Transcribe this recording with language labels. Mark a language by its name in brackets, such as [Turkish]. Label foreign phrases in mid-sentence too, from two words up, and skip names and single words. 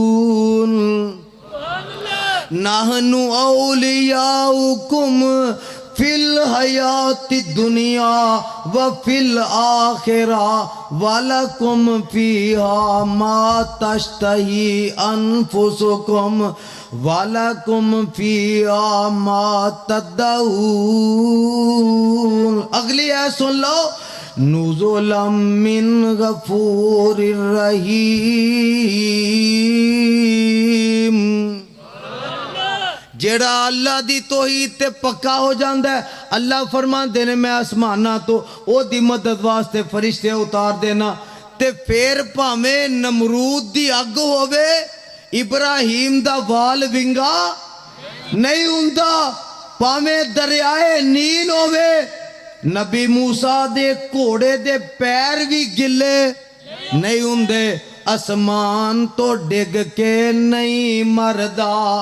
[Arabic] نحن أولياؤكم في الحياة الدنيا و في الآخرة و لكم فيها ما تشتهي أنفسكم و لكم فيها ما تدعون. [Urdu] اگلی ہے سن لو, [Arabic] نزلا من غفور رحيم. [Punjabi] جیہڑا اللہ دی توحید تے پکا ہو جاندا ہے، اللہ فرماندے نے میں اسماناں توں اوہدی مدد واسطے فرشتے اتار دینا. تے پھر بھاویں نمرود دی اگ ہووے، ابراہیم دا وال ونگا نہیں ہندا، بھاویں دریائے نیل ہووے، نبی موسیٰ دے گھوڑے دے پیر بھی گلے نہیں ہندے، اسمان توں ڈگ کے نہیں مردا,